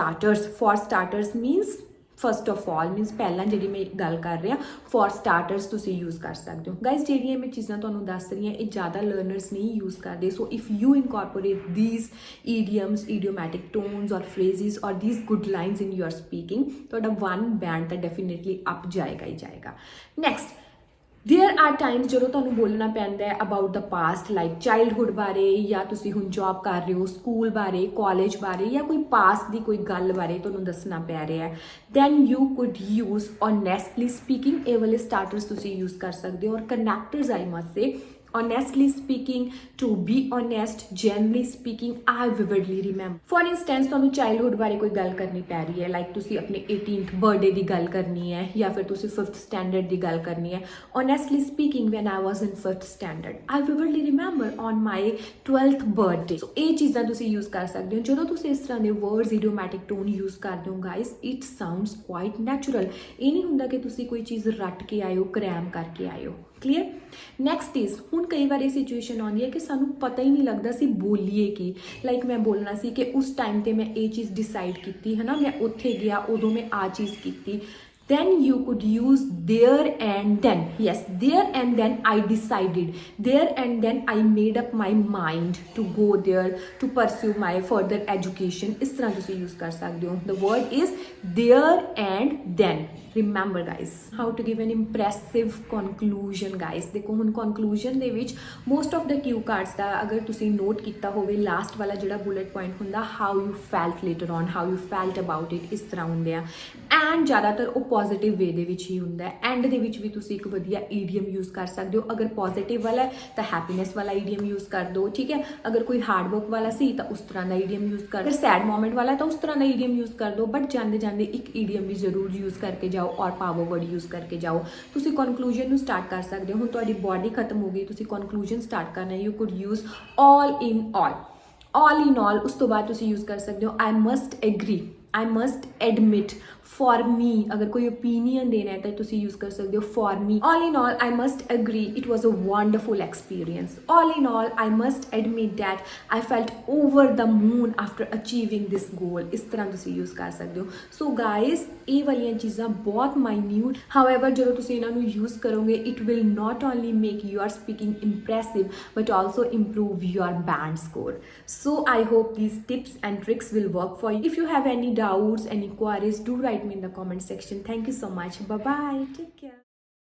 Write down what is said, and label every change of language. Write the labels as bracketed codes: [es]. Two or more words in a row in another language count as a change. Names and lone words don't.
[en] starters means first of all means [pa] ਪਹਿਲਾਂ ਜਿਹੜੀ ਮੈਂ ਗੱਲ ਕਰ ਰਿਹਾ [en] for starters [pa] ਤੁਸੀਂ ਯੂਜ਼ ਕਰ ਸਕਦੇ ਹੋ ਗਾਈਜ਼ ਜਿਹੜੀਆਂ ਮੈਂ ਚੀਜ਼ਾਂ ਤੁਹਾਨੂੰ ਦੱਸ ਰਹੀ ਹਾਂ ਇਹ ਜ਼ਿਆਦਾ ਲਰਨਰਸ ਨਹੀਂ ਯੂਜ਼ ਕਰਦੇ [en] so if you incorporate these idioms idiomatic tones or phrases or these good lines in your speaking [pa] ਤੁਹਾਡਾ 1 ਬੈਂਡ ਤਾਂ [en] definitely up [pa] ਜਾਏਗਾ ਹੀ ਜਾਏਗਾ [en] next there are times [pa] ਜਦੋਂ ਤੁਹਾਨੂੰ ਬੋਲਣਾ ਪੈਂਦਾ ਹੈ [en] about the past like childhood [pa] ਬਾਰੇ ਜਾਂ ਤੁਸੀਂ ਹੁਣ ਜੌਬ ਕਰ ਰਹੇ ਹੋ ਸਕੂਲ ਬਾਰੇ ਕਾਲਜ ਬਾਰੇ ਜਾਂ ਕੋਈ ਪਾਸਟ ਦੀ ਕੋਈ ਗੱਲ ਬਾਰੇ ਤੁਹਾਨੂੰ ਦੱਸਣਾ ਪੈ ਰਿਹਾ ਹੈ [en] then you could use honestly speaking [pa] ਇਹ ਵਾਲੇ ਸਟਾਰਟਰਸ ਤੁਸੀਂ ਯੂਜ਼ ਕਰ ਸਕਦੇ ਹੋ ਔਰ [en] connectors I must say honestly speaking to be honest generally speaking I vividly remember for instance [pa] ਤੁਹਾਨੂੰ childhood ਬਾਰੇ ਕੋਈ ਗੱਲ ਕਰਨੀ ਪੈ ਰਹੀ ਹੈ ਲਾਈਕ ਤੁਸੀਂ ਆਪਣੇ 18th ਬਰਥਡੇ ਦੀ ਗੱਲ ਕਰਨੀ ਹੈ ਜਾਂ ਫਿਰ ਤੁਸੀਂ 5th ਸਟੈਂਡਰਡ ਦੀ ਗੱਲ ਕਰਨੀ ਹੈ [en] honestly speaking when I was in 5th standard I vividly remember on my 12th birthday [pa] so ਇਹ ਚੀਜ਼ਾਂ ਤੁਸੀਂ ਯੂਜ਼ ਕਰ ਸਕਦੇ ਹੋ ਜਦੋਂ ਤੁਸੀਂ ਇਸ ਤਰ੍ਹਾਂ ਦੇ ਵਰਡਸ [en] idiomatic tone [pa] ਯੂਜ਼ ਕਰਦੇ ਹੋ [en] guys it sounds quite natural [pa] ਇਹ ਨਹੀਂ ਹੁੰਦਾ ਕਿ ਤੁਸੀਂ ਕੋਈ ਚੀਜ਼ ਰੱਟ ਕੇ ਆਇਓ ਕ੍ਰੈਮ ਕਰਕੇ ਆਇਓ [en] clear next is [pa] ਹੁਣ ਕਈ ਵਾਰੀ ਸਿਚੁਏਸ਼ਨ ਆਉਂਦੀ ਹੈ ਕਿ ਸਾਨੂੰ ਪਤਾ ਹੀ ਨਹੀਂ ਲੱਗਦਾ ਸੀ ਬੋਲੀਏ ਕੀ ਲਾਈਕ ਮੈਂ ਬੋਲਣਾ ਸੀ ਕਿ ਉਸ ਟਾਈਮ ਤੇ ਮੈਂ ਇਹ ਚੀਜ਼ ਡਿਸਾਈਡ ਕੀਤੀ ਹੈ ਨਾ ਮੈਂ ਉੱਥੇ ਗਿਆ ਉਦੋਂ ਮੈਂ ਆ ਚੀਜ਼ ਕੀਤੀ [en] then you could use there and then. Yes, there and then I decided, there and then I made up my mind to go there to pursue my further education. [pa] ਇਸ ਤਰ੍ਹਾਂ ਤੁਸੀਂ use ਕਰ ਸਕਦੇ ਹੋ. [en] The word is there and then. Remember guys, how to give an impressive conclusion guys. [pa] ਦੇਖੋ ਹੁਣ conclusion ਦੇ ਵਿੱਚ [en] most of the cue cards [pa] ਦਾ ਅਗਰ ਤੁਸੀਂ ਨੋਟ ਕੀਤਾ ਹੋਵੇ, ਲਾਸਟ ਵਾਲਾ ਜਿਹੜਾ [en] bullet point [pa] ਹੁੰਦਾ [en] how you felt later on, how you felt about it, [pa] ਇਸ ਤਰ੍ਹਾਂ ਹੁੰਦੇ ਆ. ਐਂਡ ਜ਼ਿਆਦਾਤਰ ਉਹ [en] positive way [pa] ਦੇ ਵਿੱਚ ਹੀ ਹੁੰਦਾ ਹੈ. ਐਂਡ ਦੇ ਵਿੱਚ ਵੀ ਤੁਸੀਂ ਇੱਕ ਵਧੀਆ ਈਡੀਅਮ ਯੂਜ਼ ਕਰ ਸਕਦੇ ਹੋ. ਅਗਰ ਪੋਜ਼ਿਟਿਵ ਵਾਲਾ ਹੈ ਤਾਂ ਹੈਪੀਨੈਸ ਵਾਲਾ ਈਡੀਅਮ ਯੂਜ਼ ਕਰ ਦਿਓ, ਠੀਕ ਹੈ. ਅਗਰ ਕੋਈ [en] hard work [pa] ਵਾਲਾ ਸੀ ਤਾਂ ਉਸ ਤਰ੍ਹਾਂ ਦਾ ਈਡੀਅਮ ਯੂਜ਼ ਕਰ, ਅਗਰ [en] sad moment [pa] ਵਾਲਾ ਤਾਂ ਉਸ ਤਰ੍ਹਾਂ ਦਾ ਈਡੀਅਮ ਯੂਜ਼ ਕਰ ਦਿਓ. ਬਟ ਜਾਂਦੇ ਜਾਂਦੇ ਇੱਕ ਈਡੀਅਮ ਵੀ ਜ਼ਰੂਰ ਯੂਜ਼ ਕਰਕੇ ਜਾਓ ਔਰ [en] power word [pa] ਯੂਜ਼ ਕਰਕੇ ਜਾਓ. ਤੁਸੀਂ ਕਨਕਲੂਜਨ ਨੂੰ ਸਟਾਰਟ ਕਰ ਸਕਦੇ ਹੋ. ਹੁਣ ਤੁਹਾਡੀ ਬੋਡੀ ਖਤਮ ਹੋ ਗਈ, ਤੁਸੀਂ ਕਨਕਲੂਜਨ ਸਟਾਰਟ ਕਰਨਾ, [en] you could use all in all. [pa] ਉਸ ਤੋਂ ਬਾਅਦ ਤੁਸੀਂ ਯੂਜ਼ ਕਰ ਸਕਦੇ ਹੋ [en] I must agree, I must admit, for me. [pa] ਅਗਰ ਕੋਈ opinion ਦੇਣਾ ਹੈ ਤਾਂ ਤੁਸੀਂ use ਕਰ ਸਕਦੇ ਹੋ [en] for me. All in all, I must agree it was a wonderful experience. All in all, I must admit that I felt over the moon after achieving this goal. [pa] ਇਸ ਤਰ੍ਹਾਂ ਤੁਸੀਂ use ਕਰ ਸਕਦੇ ਹੋ. [en] So guys, [pa] ਇਹ ਵਾਲੀਆਂ ਚੀਜ਼ਾਂ ਬਹੁਤ minute. [en] However, [pa] ਜਦੋਂ ਤੁਸੀਂ ਇਹਨਾਂ ਨੂੰ use ਕਰੋਗੇ, [en] it will not only make your speaking impressive but also improve your band score. So I hope these tips and tricks will work for you. If you have any doubts, any queries, do write me in the comment section. Thank you so much. Bye bye. Take care.